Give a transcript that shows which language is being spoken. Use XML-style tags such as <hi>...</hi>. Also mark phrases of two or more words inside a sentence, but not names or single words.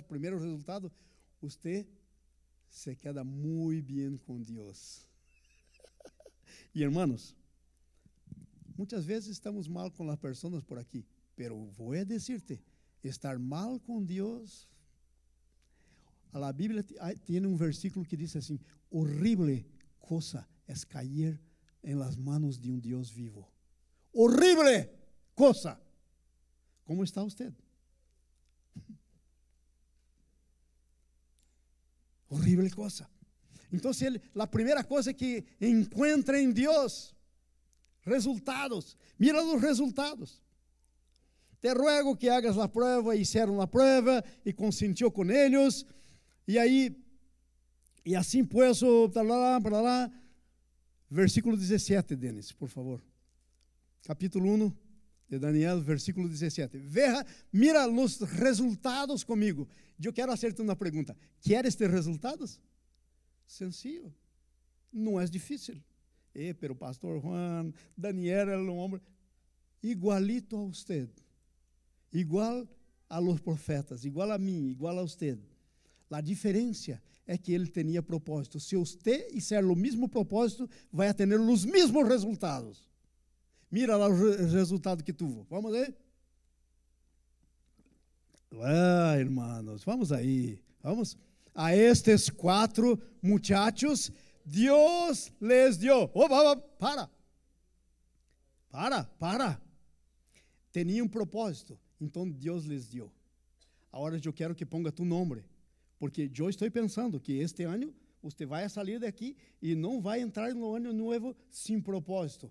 <pt>O primeiro resultado, você se queda muito bem com Deus. E, hermanos, muitas vezes estamos mal com as pessoas por aqui. Pero vou</pt> <es>a decirte,</es> <pt>estar mal com Deus. A Bíblia tem um versículo que diz assim:</pt> <es>horrible cosa es caer en las manos de un Dios vivo. Horrible cosa. ¿Cómo está usted? Horrible cosa. Entonces, la primera cosa que encuentra en Dios, resultados. Mira los resultados. Te ruego que hagas la prueba. Hicieron la prueba y consintió con ellos.</es> <pt>E aí, e assim pues, para lá, versículo 17, Denis, por favor.</pt> <es>Capítulo 1 de Daniel, versículo 17.</es> <pt>Mira os resultados comigo. Eu quero hacerte uma pergunta.</pt> <es>¿Quieres ter resultados?</es> <pt>Sencillo. Não é difícil. Pero pastor Juan, Daniel era um homem</pt> <es>igualito a usted. Igual a los profetas, igual a mim, igual a usted.</es> <pt>A diferença é que ele tinha propósito. Se você fizer o mesmo propósito, vai ter os mesmos resultados. Mira lá o resultado que tuvo. Vamos ver? Hermanos, vamos aí. Vamos. A estes 4 muchachos, Deus</pt> <es>les dio.</es> <pt>Para. Tinha um propósito, então Deus</pt> <es>les dio.</es> <pt>Agora eu quero que</pt> <es>ponga tu</es> <pt>nome. Porque eu estou pensando que este ano você vai sair daqui e não vai entrar no ano novo sem propósito.</pt>